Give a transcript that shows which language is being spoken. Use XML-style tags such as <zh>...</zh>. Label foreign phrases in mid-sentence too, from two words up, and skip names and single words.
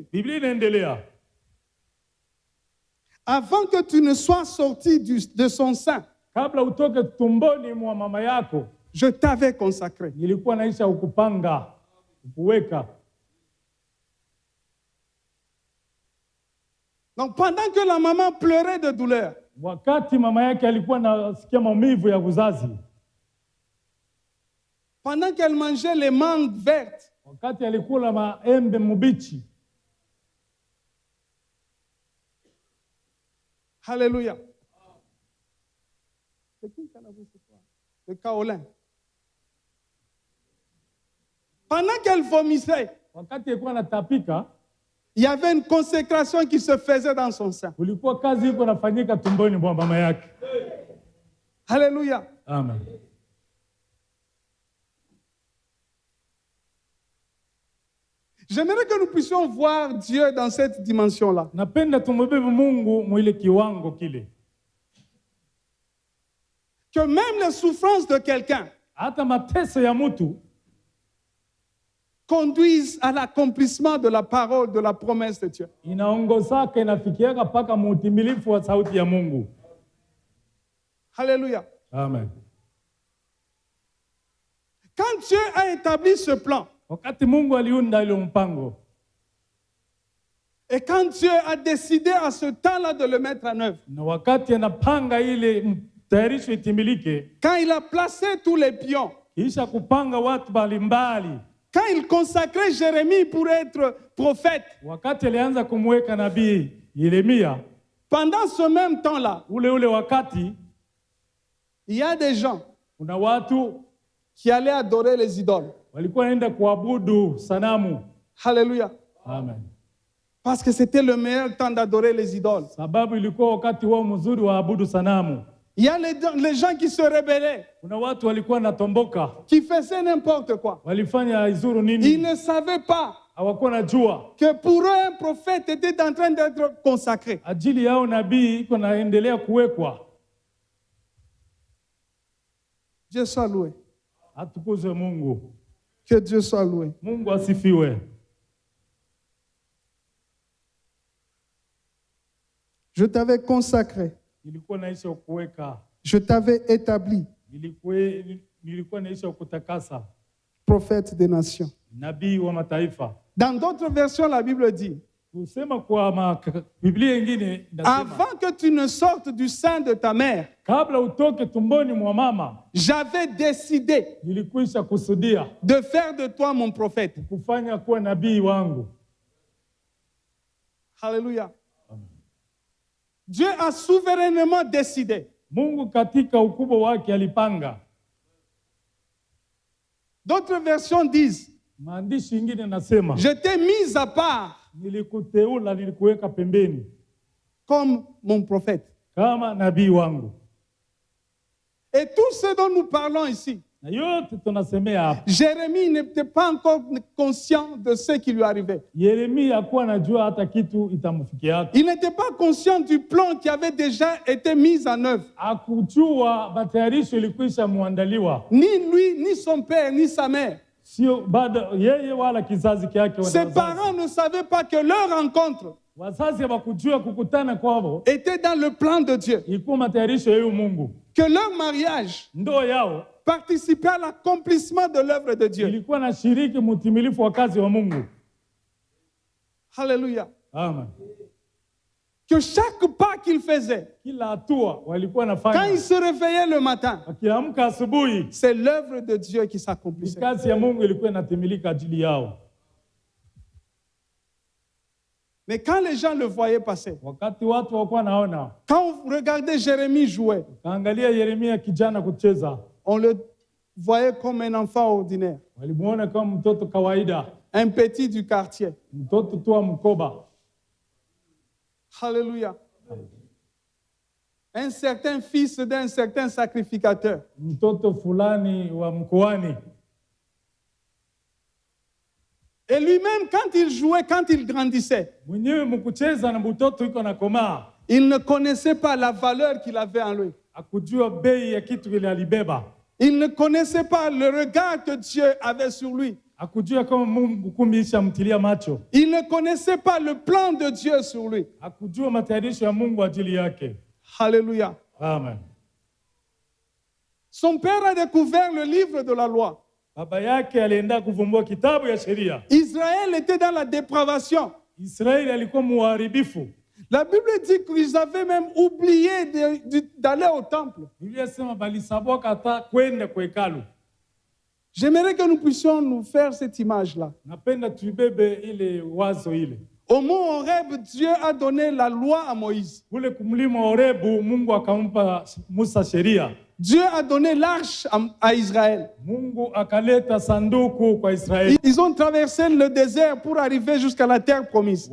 <sw>Biblia inaendelea.</sw> <fr>Avant que tu ne sois sorti de son sein,</fr> <sw>Kabla utoke tumboni mwa mama yako,</sw> <fr>je t'avais consacré.</fr> <sw>nilikuwa naisha ukupanga, ukuweka.</sw> <fr>Donc pendant que la maman pleurait de douleur,</fr> <sw>Wakati mama yake alikuwa nasikia maumivu ya uzazi,</sw> <fr>pendant qu'elle mangeait les mangues vertes,</fr> <sw>wakati alikula maembe mbichi,</sw> <fr>alléluia. C'est qui qui a vu ce soir? Le kaolin. Pendant qu'elle vomissait,</fr> <sw>wakati alikuwa anatapika,</sw> <fr>il y avait une consécration qui se faisait dans son sein.</fr> <sw>kulikuwa kazi iko nafanyika tumboni mwa mama yake.</sw> <fr>Alléluia. Amen. J'aimerais que nous puissions voir Dieu dans cette dimension-là.</fr> <sw>Napenda tumubebe Mungu mwile kiwango kile.</sw> <fr>Que même les souffrances de quelqu'un</fr> <sw>Hata mateso ya mtu</sw> <fr>conduisent à l'accomplissement de la parole, de la promesse de Dieu.</fr> <sw>inaongozaka inafikiaka mpaka muutimilifu wa sauti ya Mungu.</sw> <fr>Alléluia. Amen. Quand Dieu a établi ce plan,</fr> <sw>Wakati Mungu aliunda ile mpango,</sw> <fr>et quand Dieu a décidé à ce temps-là de le mettre en œuvre,</fr> <sw>na wakati anapanga ile tayarisho itimilike,</sw> <fr>quand il a placé tous les pions,</fr> <sw>kisha kupanga watu mbalimbali,</sw> <fr>quand il consacrait Jérémie pour être prophète,</fr> <sw>wakati alianza kumweka nabii Yeremia,</sw> <fr>pendant ce même temps-là,</fr> <sw>ule wakati</sw> <fr>il y a des gens</fr> <sw>kuna watu</sw> <fr>qui allaient adorer les idoles.</fr> <sw>walikuwa wanaenda kuabudu sanamu.</sw> <fr>Alléluia. Amen. Parce que c'était le meilleur temps d'adorer les idoles.</fr> <sw>Sababu ilikuwa wakati wao mzuri wa abudu sanamu.</sw> <fr>Il y a les gens qui se rebellaient,</fr> <sw>Kuna watu walikuwa natomboka,</sw> <fr>qui faisaient n'importe quoi.</fr> <sw>walifanya izuru</sw> <fr>Ils</fr> <sw>nini,</sw> <fr>ne savaient pas</fr> <sw>hawakuwa najua</sw> <fr>que pour eux, un prophète était en train d'être consacré.</fr> <sw>ajili yao nabii iko naendelea kuwekwa.</sw> <fr>Dieu soit loué.</fr> <sw>Atukuzwe Mungu.</sw> <fr>Que Dieu soit loué.</fr> <sw>Mungu asifiwe.</sw> <fr>Je t'avais consacré.</fr> <sw>Nilikuwa naisha kuweka,</sw> <fr>Je t'avais établi</fr> <sw>nilikuwa naisha kutakasa,</sw> <fr>prophète des nations.</fr> <sw>nabii wa mataifa.</sw> <fr>Dans d'autres versions, la Bible dit,</fr> <sw>Kusema kwa Biblia ingine inasema,</sw> <fr>avant que tu ne sortes du sein de ta mère,</fr> <sw>kabla utoke tumboni mwa mama,</sw> <fr>j'avais décidé</fr> <sw>nilikwisha kusudia</sw> <fr>de faire de toi mon prophète.</fr> <sw>kufanya kuwa nabii wangu.</sw> <fr>Alléluia. Dieu a souverainement décidé</fr> <sw>Mungu katika ukubwa wake alipanga.</sw> <fr>D'autres versions disent,</fr> <sw>Maandishi ingine nasema,</sw> <fr>je t'ai mis à part</fr> <sw>nilikuteula, nilikuweka pembeni</sw> <fr>comme mon prophète.</fr> <sw>kama nabii wangu.</sw> <fr>Et tout ce dont nous parlons ici,</fr> <sw>Na yote tunasemea hapa,</sw> <fr>Jérémie n'était pas encore conscient de ce qui lui arrivait.</fr> <sw>Yeremia hakuwa anajua hata kitu itamfikia.</sw> <fr>Il n'était pas conscient du plan qui avait déjà été mis en œuvre.</fr> <sw>Hakujua matayarisho ilikwisha muandaliwa,</sw> <fr>Ni lui, ni son père, ni sa mère.</fr> <sw>sio bado yeye wala kizazi kyake.</sw> <fr>Ses parents ne savaient pas que leur rencontre</fr> <sw>Wazazi hawakujua kukutana kwao</sw> <fr>était dans le plan de Dieu.</fr> <sw>ilikuwa matayarisho ya Mungu.</sw> <fr>Que leur mariage</fr> <sw>Ndoa yao</sw> <fr>participait à l'accomplissement de l'œuvre de Dieu.</fr> <sw>ilikuwa na shiriki mtimilifu wa kazi wa Mungu.</sw> <fr>Alléluia. Amen. Que chaque pas qu'il faisait,</fr> <sw>Kila hatua walikuwa</sw> <fr>quand</fr> <sw>nafanya,</sw> <fr>il se réveillait le matin,</fr> <sw>wakiamka asubuhi,</sw> <fr>c'est l'œuvre de Dieu qui s'accomplissait.</fr> <sw>kazi ya Mungu ilikuwa inatimilika ajili yao.</sw> <fr>Mais quand les gens le voyaient passer,</fr> <sw>Wakati watu wakuwa naona,</sw> <fr>quand vous regardez Jérémie jouer,</fr> <sw>kaangalia Yeremia kijana kucheza,</sw> <fr>on le voyait comme un enfant ordinaire,</fr> <sw>walimuona kama mtoto kawaida,</sw> <fr>un petit du quartier.</fr> <sw>mtoto tu wa mkoba.</sw> <fr>Alléluia. Un certain fils d'un certain sacrificateur.</fr> <sw>mtoto fulani wa mkoani.</sw> <fr>Et lui-même, quand il jouait, quand il grandissait,</fr> <sw>Mwenyewe mkucheza na mtoto iko na komaa,</sw> <fr>il ne connaissait pas la valeur qu'il avait en lui.</fr> <sw>akujua bei ya kitu kile alibeba,</sw> <fr>Il ne connaissait pas le regard que Dieu avait sur lui.</fr> <sw>akujua kama Mungu kumbe ishamtilia macho,</sw> <fr>Il ne connaissait pas le plan de Dieu sur lui.</fr> <sw>akujua matayarisho ya Mungu ajili yake.</sw> <fr>Alléluia. Amen. Son père a découvert le livre de la loi.</fr> <sw>Baba yake alienda kuvumbua kitabu ya sheria.</sw> <fr>Israël était dans la dépravation.</fr> <sw>Israeli alikuwa muharibifu.</sw> <fr>La Bible dit qu'ils avaient même oublié d'aller au temple.</fr> <sw>Biblia sema balisabwa hata kwenda kwa hekalu.</sw> <fr>J'aimerais que nous puissions nous faire cette image-là.</fr> <sw>Napenda tuibebe ile wazo ile.</sw> <fr>Au mont Horeb, Dieu a donné la loi à Moïse.</fr> <sw>Kule kumlima Horebu Mungu akampa Musa sheria.</sw> <fr>Dieu a donné l'arche à Israël.</fr> <sw>Mungu akaleta sanduku kwa Israeli.</sw> <fr>Ils ont traversé le désert pour arriver jusqu'à la terre promise.</fr>